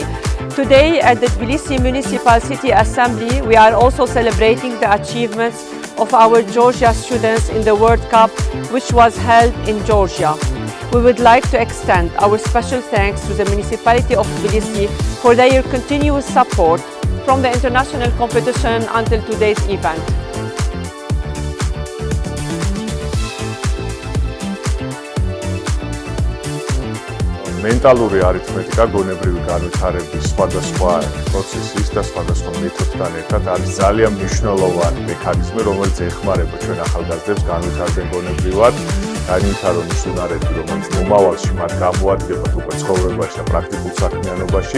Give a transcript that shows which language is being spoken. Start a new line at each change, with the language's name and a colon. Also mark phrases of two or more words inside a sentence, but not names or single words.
English: Today, at the Tbilisi Municipal City Assembly, we are also celebrating the achievements of our Georgia students in the World Cup, which was held in Georgia. We would like to extend our special thanks to the municipality of Tbilisi for their continuous support from the international competition until today's event.
Georgian: Mentალური არითმეტიკა გონებრივი განვითარების სხვადასხვა პროცესის და სხვადასხვა მეთოდთან ერთად არის ძალიან მნიშვნელოვანი მექანიზმი, რომელიც ეხმარება ჩვენ ახალგაზრდებს განვითარდნენ გონებრივად, განვითარონ ის უნარები, რომელიც მომავალში მათ გამოადგებათ უკვე ცხოვრებაში და პრაქტიკულ საქმიანობაში.